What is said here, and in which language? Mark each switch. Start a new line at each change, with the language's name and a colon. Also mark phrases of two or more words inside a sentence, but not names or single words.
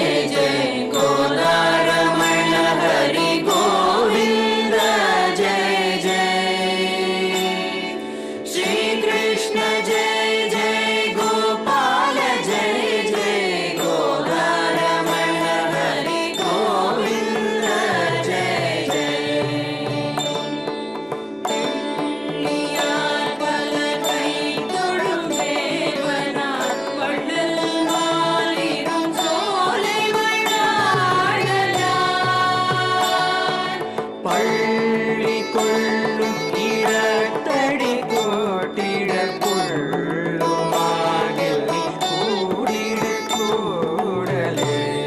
Hindi: जय गोदारमण हरि गोविंद जय जय श्री कृष्ण जय जय गोपाल जय जय गोदारमण हरि गोविंद जय जय
Tamil: நீயார் பல கை தொழும் தேவனார் வள்ளல் மாலிரும் சோலை வளாடலார் பள்ளி கொள்ளும் இடத்தடி கோட்டிட கொள்ளுமாகில் நீ கூடிடு கூடலே